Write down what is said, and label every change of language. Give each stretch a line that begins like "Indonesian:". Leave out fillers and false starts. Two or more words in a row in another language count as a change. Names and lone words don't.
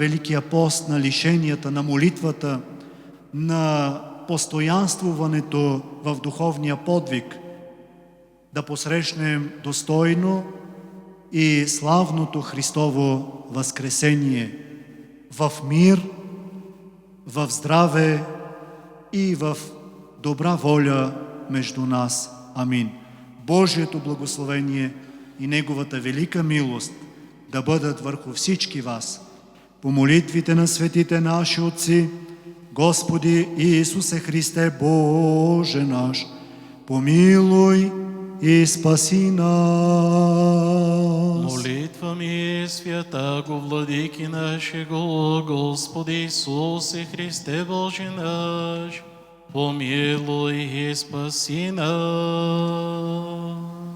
Bulgarian: Великия пост, на лишенията, на молитвата, на постоянствуването в духовния подвиг, да посрещнем достойно и славното Христово възкресение в мир, в здраве и в добра воля между нас. Амин. Божието благословение и Неговата велика милост да бъдат върху всички вас. По молитвите на светите наши отци, Господи Исусе Христе, Боже наш, помилуй и спаси нас.
Church Slavic: Молитвами святаго Владики нашего, Господи Исусе Христе, Боже наш, помилуй и спаси нас.